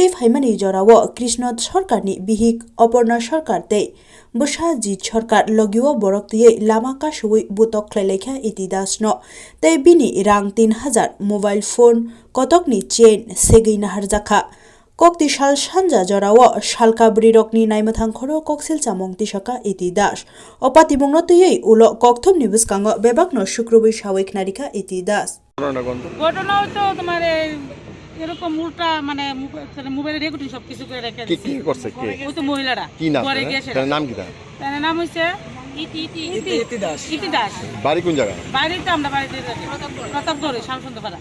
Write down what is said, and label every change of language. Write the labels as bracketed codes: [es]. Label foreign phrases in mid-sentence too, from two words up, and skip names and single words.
[trp] फाइमानि जराव कृष्ण सरकारनि बिहिक अपर्णा सरकार तै बसा जित सरकार लगिव बरक तियै लामा कासुवै बुतक खलाइलेखा इतिदास न तै बिनि रां 3,000 [en] mobile phone [trp] कतकनि चेन सेगै नाहारजाखा कक्ति साल सानजा जराव सालका ब्रिरकनि नायमथां खरो कक्सिल चामं तिसका इतिदास अपातिबंग तयै उल कक्थम निबुसकांग बेबाकनो शुक्रबै सावैक नारिका इतिदास [bn] ঘটনা তো তোমার এরকম উল্টা মানে মোবাইলে রেকর্ডিং সব কিছু করে রেখে কি করছে কে ওই তো মহিলারা কি নাম পরে গেছে তার নাম কি তার নাম হইছে ইতি দাস বাড়ি কোন জায়গা বাড়িতে আমরা বাড়িতে প্রতাপগড়ে শামসুন্দরপাড়া